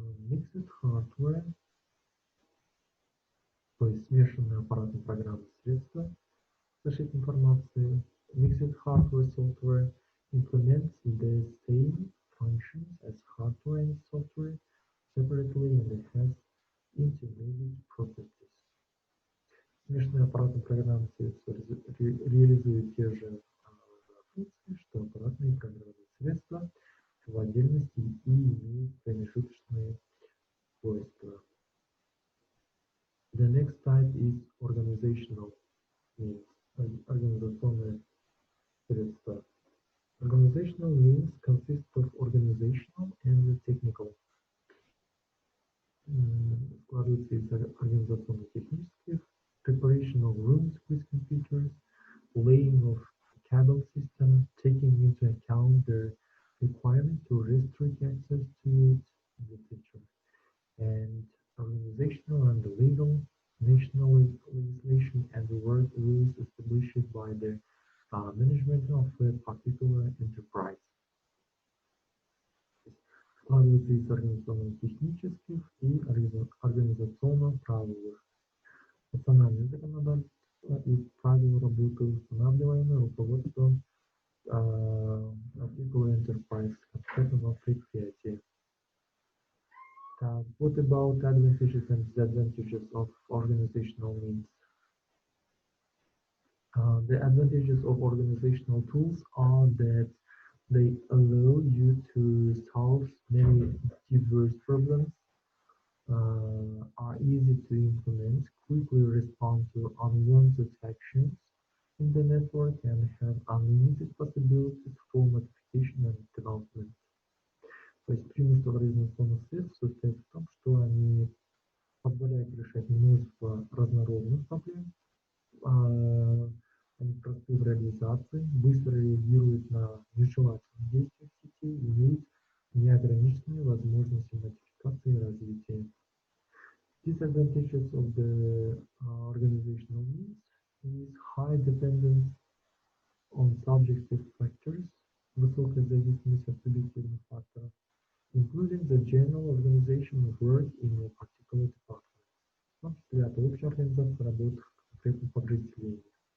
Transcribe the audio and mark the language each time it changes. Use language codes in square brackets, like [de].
[en] Mixed hardware, [ru] то есть смешанные аппаратно-программные средства, защиты информации. [en] Mixed hardware software implements the same functions as hardware and software separately and has intermediate properties. [ru] Смешанные аппаратно-программные средства реализуют те же функции, что аппаратные программные средства в отдельности и имеют промежуточные свойства. [en] The next type is organizational means. [ru] Организационные средства. [en] Organizational means consists of organizational and technical. [ru] Складывается из организационно-технических, [en] preparation of rooms with computers, laying of cable system, taking into account the requirement to restrict access to it in the future, and organizational and legal, national legislation and work rules established by the management of a particular enterprise. [ru] Складывается из организационно-технических и организационно-правовых. Национальное законодательство и правила работы устанавливаемые руководством [en] particular enterprise, [ru] конкретного предприятия. [en] What about advantages and disadvantages of organizational means? The advantages of organizational tools are that they allow you to solve many diverse problems, are easy to implement, quickly respond to unwanted actions in the network, and have unlimited possibilities for modification and development. [ru] То есть преимущество организационных средств состоит в том, что они позволяют решать множество разнородных проблем, они просты в реализации, быстро реагируют на нежелательные действия в сети, имеют неограниченные возможности модификации и развития. [en] Disadvantages of the organizational needs is high dependence on subjective factors, [ru] высокая зависимость от субъективных факторов, [en] including the general organization of work in a particular department, [ru] в том числе от общей организации работы в конкретном подразделении.